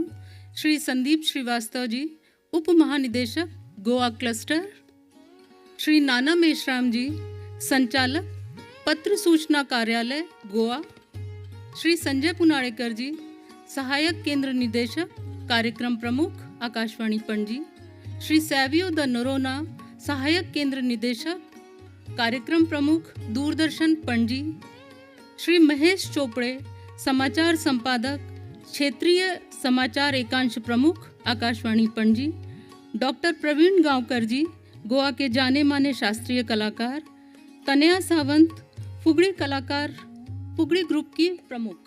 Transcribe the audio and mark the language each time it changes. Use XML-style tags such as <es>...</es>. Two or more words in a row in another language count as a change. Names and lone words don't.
<hi>श्री संदीप श्रीवास्तव जी, उप महानिदेशक गोवा क्लस्टर। श्री नाना मेश्राम जी, संचालक पत्र सूचना कार्यालय गोवा। श्री संजय पुनाड़ेकर जी, सहायक केंद्र निदेशक कार्यक्रम प्रमुख आकाशवाणी पणजी। श्री सैवियो द नोरोना, सहायक केंद्र निदेशक कार्यक्रम प्रमुख दूरदर्शन पणजी। श्री महेश चोपड़े, समाचार संपादक क्षेत्रीय समाचार एकांश प्रमुख आकाशवाणी पणजी। डॉक्टर प्रवीण गांवकर जी, गोवा के जाने माने शास्त्रीय कलाकार। तनया सावंत, फुगड़ी कलाकार, फुगड़ी ग्रुप की प्रमुख।</hi>